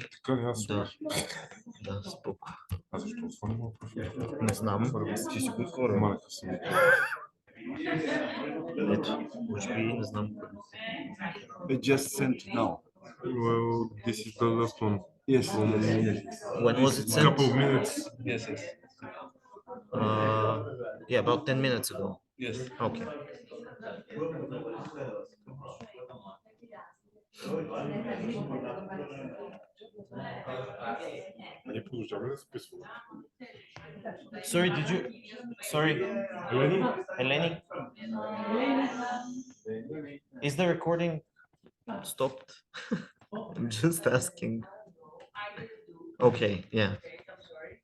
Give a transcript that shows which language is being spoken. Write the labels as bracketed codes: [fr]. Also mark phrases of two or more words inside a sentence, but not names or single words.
[bg] Така ли, аз Да, да, споко. А защо отворим профил? Не знам, ти си го отворил. Малка си. Ето, може би не знам. [en] It just sent now. Well, this is the last one. Yes. When was it sent? Couple of minutes. Yes, yes. Yeah, about 10 minutes ago. Yes. Okay. [bg] Ние продължаваме да записваме. [en] Sorry, did you? Sorry, [bg] Елени? [en] Eleni? Is the recording stopped? I'm just asking. Okay, yeah.